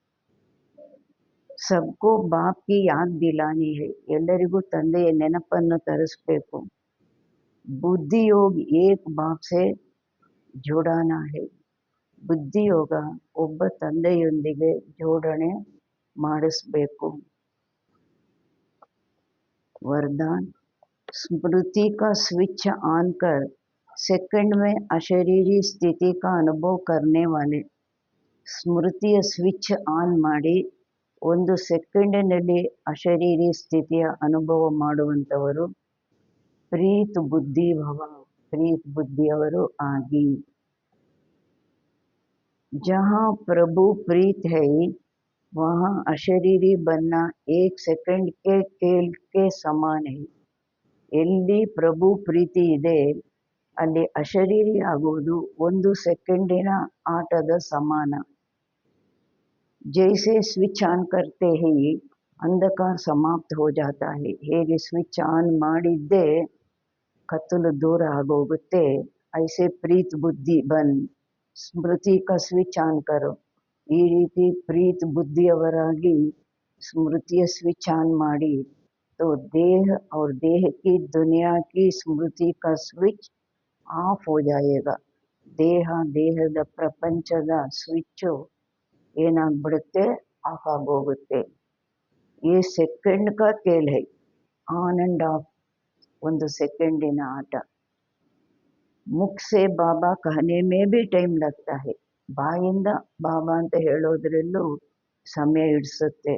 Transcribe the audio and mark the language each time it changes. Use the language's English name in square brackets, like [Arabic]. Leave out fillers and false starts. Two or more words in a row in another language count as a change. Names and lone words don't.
[Hindi] सबको बाप की याद दिलानी है, [Kannada] ಎಲ್ಲರಿಗೂ ತಂದೆಯ ನೆನಪನ್ನು ತರಿಸ್ಬೇಕು. [Hindi] बुद्धियोग एक बाप से जोड़ना है, [Kannada] ಬುದ್ಧಿಯೋಗ ಒಬ್ಬ ತಂದೆಯೊಂದಿಗೆ ಜೋಡಣೆ ಮಾಡಿಸ್ಬೇಕು. [Hindi] वरदान, स्मृति का स्विच ऑन कर सेकंड में अशरीरी स्थिति का अनुभव करने वाले, [Kannada] ಸ್ಮೃತಿಯ [English] switch on [Kannada] ಮಾಡಿ ಒಂದು ಸೆಕೆಂಡಿನಲ್ಲಿ ಅಶರೀರಿ ಸ್ಥಿತಿಯ ಅನುಭವ ಮಾಡುವಂಥವರು [Hindi] प्रीत बुद्धि भव, [Kannada] ಪ್ರೀತ್ ಬುದ್ಧಿಯವರು ಆಗಿ. [Hindi] ಜहाँ प्रभु प्रीत है वहाँ अशरीरी बनना एक सेकंड के खेल के समान है, [Kannada] ಎಲ್ಲಿ ಪ್ರಭು ಪ್ರೀತಿ ಇದೆ ಅಲ್ಲಿ ಅಶರೀರಿ ಆಗುವುದು ಒಂದು ಸೆಕೆಂಡಿನ ಆಟದ ಸಮಾನ. [Hindi] जैसे स्विच ऑन करते ही अंधकार समाप्त हो जाता है, [Kannada] ಹೇಗೆ ಸ್ವಿಚ್ ಆನ್ ಮಾಡಿದ್ದೇ ಕತ್ತಲು ದೂರ ಆಗೋಗುತ್ತೆ, [Hindi] ऐसे प्रीत बुद्धि बन स्मृति का स्विच ऑन करो, [Kannada] ಈ ರೀತಿ ಪ್ರೀತ್ ಬುದ್ಧಿಯವರಾಗಿ ಸ್ಮೃತಿಯ ಸ್ವಿಚ್ ಆನ್ ಮಾಡಿ [Hindi] तो देह और देह की दुनिया की स्मृति का स्विच ऑफ हो जाएगा. [Kannada] ದೇಹ ದೇಹದ ಪ್ರಪಂಚದ ಸ್ವಿಚ್ಚು ಏನಾಗ್ಬಿಡುತ್ತೆ, ಆಫ್ ಆಗೋಗುತ್ತೆ. [Hindi] ये सेकंड का खेल है, [English] on and off [Kannada] ಒಂದು ಸೆಕೆಂಡಿನ ಆಟ. [Hindi] मुख से बाबा कहने में भी टाइम लगता है, [Kannada] ಬಾಯಿಂದ ಬಾಬಾ ಅಂತ ಹೇಳೋದ್ರಲ್ಲೂ ಸಮಯ ಹಿಡಿಸುತ್ತೆ.